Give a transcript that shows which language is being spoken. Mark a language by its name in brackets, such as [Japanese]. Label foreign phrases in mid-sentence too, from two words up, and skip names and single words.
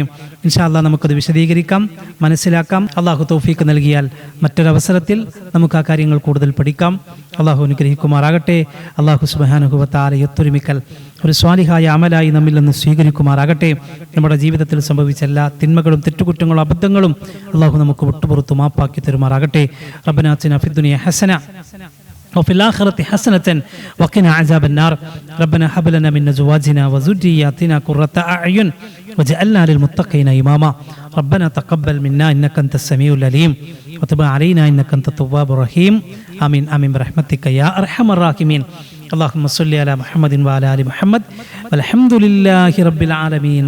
[Arabic] إن شاء الله [Malayalam] നമുക്കത് വിശദീകരിക്കാം, മനസ്സിലാക്കാം. അള്ളാഹു തൗഫീക്ക് നൽകിയാൽ മറ്റൊരവസരത്തിൽ നമുക്ക് ആ കാര്യങ്ങൾ കൂടുതൽ പഠിക്കാം. അള്ളാഹു അനുഗ്രഹിക്കുമാറാകട്ടെ. [Arabic] الله سبحانه وتعالى [Malayalam] ഒത്തൊരുമിക്കൽ ഒരു സ്വാലിഹായ അമലായി നമ്മിൽ നിന്ന് സ്വീകരിക്കുമാറാകട്ടെ. നമ്മുടെ ജീവിതത്തിൽ സംഭവിച്ച എല്ലാ തിന്മകളും തെറ്റുകുറ്റങ്ങളും അബദ്ധങ്ങളും അള്ളാഹു നമുക്ക് വിട്ടുപുറത്തു മാപ്പാക്കി തരുമാറാകട്ടെ. [Arabic] ربنا آتنا في الدنيا حسنة وفي الآخرة حسنة وقنا عذاب النار ربنا هب لنا من أزواجنا وذرياتنا قرة أعين وجعلنا للمتقين إماما ربنا تقبل منا إنك أنت السميع العليم وتب علينا إنك أنت التواب الرحيم آمين آمين برحمتك يا أرحم الراحمين اللهم صل على محمد وعلى آل محمد والحمد لله رب العالمين.